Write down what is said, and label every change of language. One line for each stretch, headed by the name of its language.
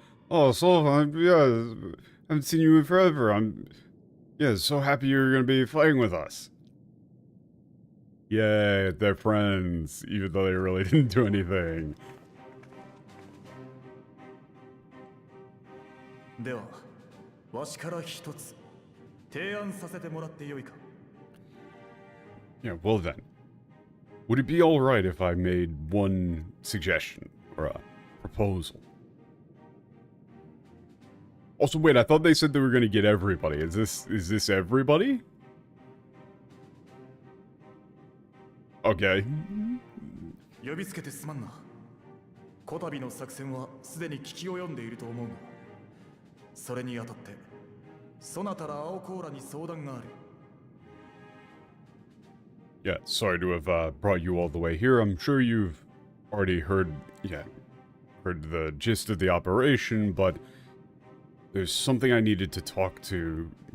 English: Oh, so yeah, I haven't seen you in forever. I'm so happy you're gonna be fighting with us. Yay, they're friends, even though they really didn't do anything.
Japanese: では、わしから一つ提案させてもらってよいか。
English: Yeah, well then. Would it be alright if I made one suggestion or a proposal? Also, wait, I thought they said they were gonna get everybody. Is this everybody? Okay.
Japanese: 呼びつけてすまんな。こたびの作戦はすでに聞き及んでいると思うが、それにあたって、そなたら青コーラに相談がある。
English: Yeah, sorry to have brought you all the way here. I'm sure you've already heard the gist of the operation, but there's something I needed to talk to